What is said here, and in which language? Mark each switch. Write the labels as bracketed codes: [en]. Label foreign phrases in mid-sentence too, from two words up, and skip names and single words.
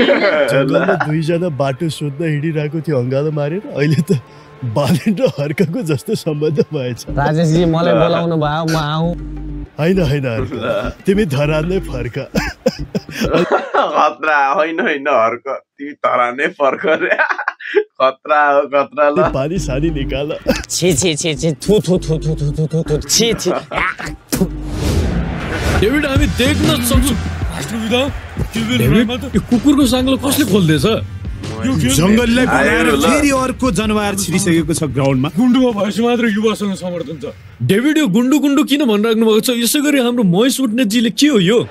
[ne] जङ्गलमा दुईजना बाटो सोध्न हिँडिरहेको थियो अङ्गालो मारेर अहिले त बालेन र हर्काको जस्तो सम्बन्ध भएछ राजेशजी मलाई बोलाउनु भयो म आउँ होइन हर्का तिमी धरानै फर्का खतरा होइन हर्क तिमी धरानै फर्क रे खतरा हो खतरा ल पानी सानी निकाल छी छी छी छी थु थु थु थु थु थु थु थु छी छी डेभिड हामी देख्न सक्छौँ यो कुकुरको साङ्लो कसले खोल्दैछ जङ्गललाई बनाएर फेरि अर्को जनावर छिरिसकेको छ ग्राउन्डमा गुन्डुमा भएपछि मात्र युवासँग समर्थन छ डेभिड यो गुन्डु गुन्डु किन भनिराख्नु भएको छ यसै गरी हाम्रो महेश उट्नेजीले के हो यो